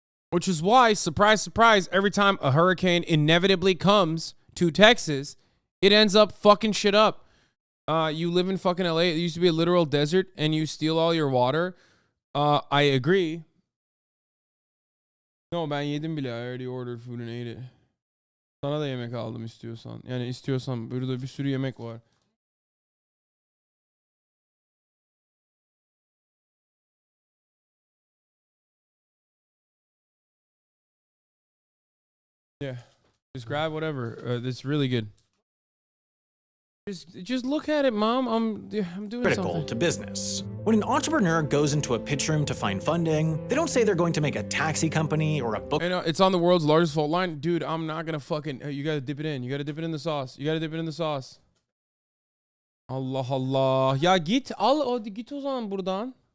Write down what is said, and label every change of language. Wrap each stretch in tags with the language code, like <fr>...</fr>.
<en>Which is why, surprise, surprise, every time a hurricane inevitably comes to Texas, it ends up fucking shit up. You live in fucking LA. It used to be a literal desert, and you steal all your water. I agree. No,</en> <tr>ben yedim bile.</tr> <en>I already ordered food and ate it.</en> <tr>Sana da yemek aldım istiyorsan. Yani istiyorsan burada bir sürü yemek var.</tr> <en>Yeah. Just grab whatever. It's really good. Just look at it, Mom. I'm doing Critical something. to business. When an entrepreneur goes into a pitch room to find funding, they don't say they're going to make a taxi company or a book. And it's on the world's largest fault line. Dude, I'm not gonna fucking... you gotta dip it in. You gotta dip it in the sauce. You gotta dip it in the sauce.</en> <tr>Allah Allah. Ya git git o zaman buradan.</tr>